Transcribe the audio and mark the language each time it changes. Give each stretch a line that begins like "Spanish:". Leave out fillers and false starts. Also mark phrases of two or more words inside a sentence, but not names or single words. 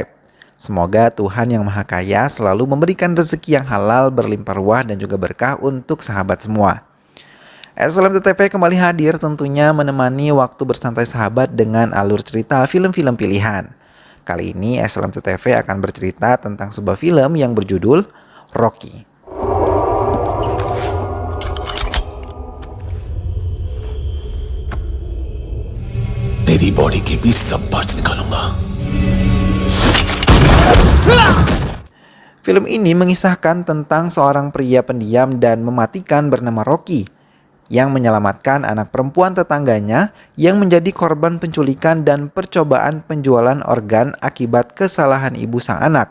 Indonesian: Semoga Tuhan Yang Maha Kaya selalu memberikan rezeki yang halal, berlimpah ruah dan juga berkah untuk sahabat semua. SLMT-TV kembali hadir tentunya menemani waktu bersantai sahabat dengan alur cerita film-film pilihan. Kali ini SLMT-TV akan bercerita tentang sebuah film yang berjudul Rocky.
Hindi: तेरी बॉडी के भी सब पार्ट्स निकालूंगा।
Indonesian: Film ini mengisahkan tentang seorang pria pendiam dan mematikan bernama Rocky yang menyelamatkan anak perempuan tetangganya yang menjadi korban penculikan dan percobaan penjualan organ akibat kesalahan ibu sang anak.